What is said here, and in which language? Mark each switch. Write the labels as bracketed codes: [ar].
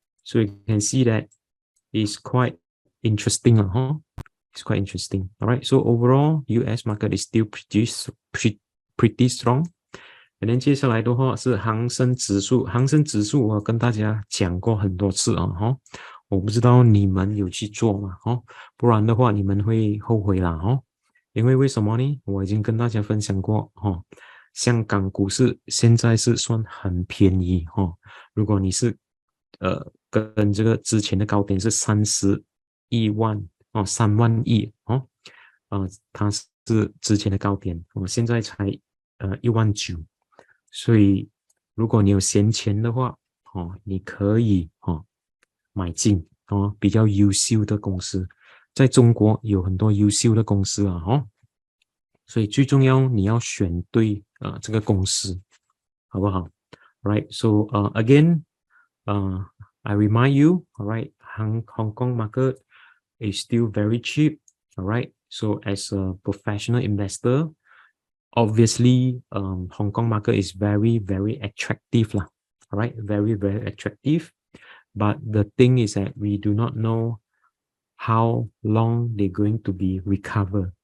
[en] So you can see that it's quite interesting. It's quite interesting. All right. So overall, US market is still pretty strong. And then [zh] 接下来的话是恒生指数，恒生指数我跟大家讲过很多次我不知道你们有去做吗不然的话你们会后悔啦因为为什么呢？我已经跟大家分享过哦，香港股市现在是算很便宜哦。如果你是跟这个之前的高点是31万哦3万亿哦，它是之前的高点，我现在才1万9，所以如果你有闲钱的话哦，你可以买进哦比较优秀的公司，在中国有很多优秀的公司啊所以最重要你要选对这个公司，好不好？ [en] Right, so again, uh, I remind you, all right, Hong Kong market is still very cheap, all right. So as a professional investor, obviously, Hong Kong market is very, very attractive lah, all right, very, very attractive. But the thing is that we do not know how long they're going to be recovered.